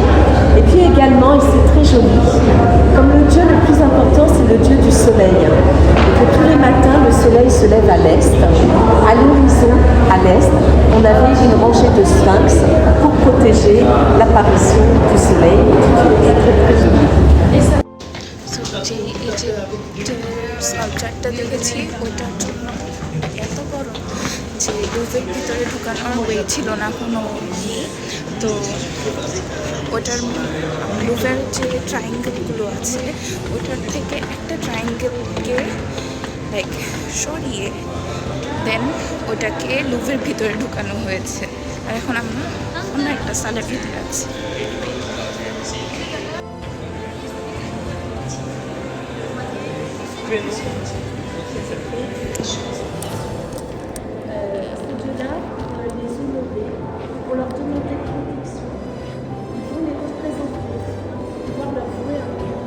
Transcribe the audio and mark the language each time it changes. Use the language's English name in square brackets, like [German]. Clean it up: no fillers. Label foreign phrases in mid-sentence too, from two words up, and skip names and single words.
[French] Et puis également, et c'est très joli, comme le dieu le plus important, c'est le dieu du soleil. Et que tous les matins, le soleil se lève à l'est. À l'horizon, à l'est, on avait une rangée de sphinx pour protéger l'apparition du soleil et du dieu. C'est très très joli. [Bangla] যে ইজিপ্টের সাবজেক্টটা দেখেছি ওইটার জন্য এত বড় যে লুভের ভিতরে ঢুকানোর ওয়ে ছিল না কোনো ইয়ে। তো ওটার লুভের যে ট্রায়াঙ্গেলগুলো আছে ওটার থেকে একটা ট্রায়াঙ্গেলকে লাইক সরিয়ে দেন ওটাকে লুভের ভিতরে ঢুকানো হয়েছে। আর এখন আমরা অন্য একটা সালের ভিতরে আছি। [French] Ces dieux-là, les honorer, pour leur demander protection, il faut les représenter, pouvoir leur vouer un culte.